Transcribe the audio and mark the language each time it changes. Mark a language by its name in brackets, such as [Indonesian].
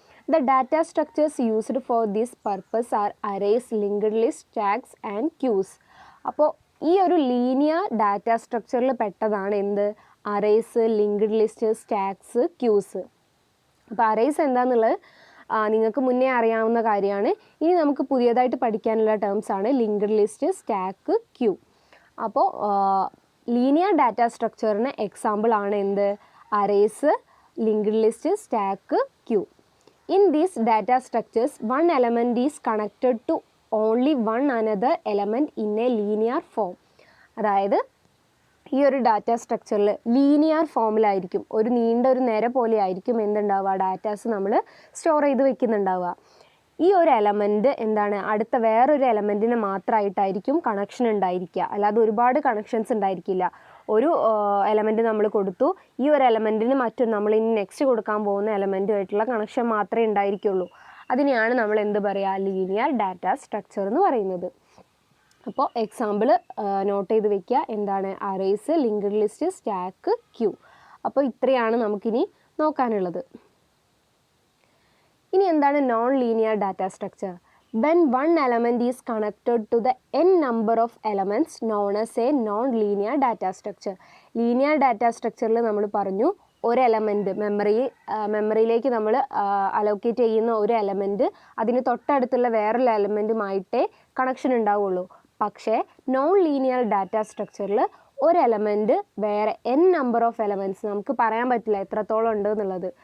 [English] The data structures used for this purpose are arrays, linked lists, stacks and queues. [Malayalam] അപ്പോൾ ഈ ഒരു linear data സ്ട്രക്ചറിൽ പെട്ടതാണ് എന്ത്, arrays, linked list, stacks, quiz. അപ്പോൾ അറേസ് എന്താണെന്നുള്ളത് നിങ്ങൾക്ക് മുന്നേ അറിയാവുന്ന കാര്യമാണ്. ഇനി നമുക്ക് പുതിയതായിട്ട് പഠിക്കാനുള്ള ടേംസ് ആണ് ലിങ്ക്ഡ് ലിസ്റ്റ്, സ്റ്റാക്ക്, ക്യൂ. അപ്പോൾ ലീനിയർ ഡാറ്റ സ്ട്രക്ചറിന് എക്സാമ്പിൾ ആണ് എന്ത്? Arrays, linked list, stack, Q. [English] In these data structures, one element is connected to only one another element in a linear form. [Malayalam] അതായത് ഈ ഒരു ഡാറ്റ സ്ട്രക്ചറിൽ linear ഫോമിലായിരിക്കും, ഒരു നീണ്ട ഒരു നിര പോലെ ആയിരിക്കും എന്തുണ്ടാവുക, ഡാറ്റാസ് നമ്മൾ സ്റ്റോർ ചെയ്ത് വെക്കുന്നുണ്ടാവുക. ഈ ഒരു എലമെൻറ്റ് എന്താണ്, അടുത്ത വേറൊരു എലമെൻറ്റിന് മാത്രമായിട്ടായിരിക്കും കണക്ഷൻ ഉണ്ടായിരിക്കുക. അല്ലാതെ ഒരുപാട് കണക്ഷൻസ് ഉണ്ടായിരിക്കില്ല. ഒരു എലമെൻറ്റ് നമ്മൾ കൊടുത്തു, ഈ ഒരു എലമെൻറ്റിന് മറ്റൊരു നമ്മൾ ഇനി നെക്സ്റ്റ് കൊടുക്കാൻ പോകുന്ന എലമെൻറ്റുമായിട്ടുള്ള കണക്ഷൻ മാത്രമേ ഉണ്ടായിരിക്കുള്ളൂ. അതിനെയാണ് നമ്മൾ എന്ത് പറയുക, ലീനിയർ ഡാറ്റ സ്ട്രക്ചർ എന്ന് പറയുന്നത്. അപ്പോൾ എക്സാമ്പിൾ നോട്ട് ചെയ്ത് വെക്കുക. എന്താണ്? Arrays, linked list, stack, Q. അപ്പോൾ ഇത്രയാണ് നമുക്കിനി നോക്കാനുള്ളത്. ഇനി എന്താണ് non linear data structure? [English] When one element is connected to the n number of elements known as a non-linear data structure. [Malayalam] Linear data സ്ട്രക്ചറിൽ നമ്മൾ പറഞ്ഞു, ഒരു എലമെൻറ്റ് മെമ്മറിയിലേക്ക് നമ്മൾ അലോക്കേറ്റ് ചെയ്യുന്ന ഒരു എലമെൻറ്റ് അതിന് തൊട്ടടുത്തുള്ള വേറൊരു എലമെൻറ്റുമായിട്ടേ കണക്ഷൻ ഉണ്ടാവുള്ളൂ. പക്ഷേ നോൺ ലീനിയർ ഡാറ്റ സ്ട്രക്ചറിൽ ഒരു എലമെൻറ്റ് വേറെ [English] n number of elements, [Malayalam] നമുക്ക് പറയാൻ പറ്റില്ല എത്രത്തോളം ഉണ്ട് എന്നുള്ളത്.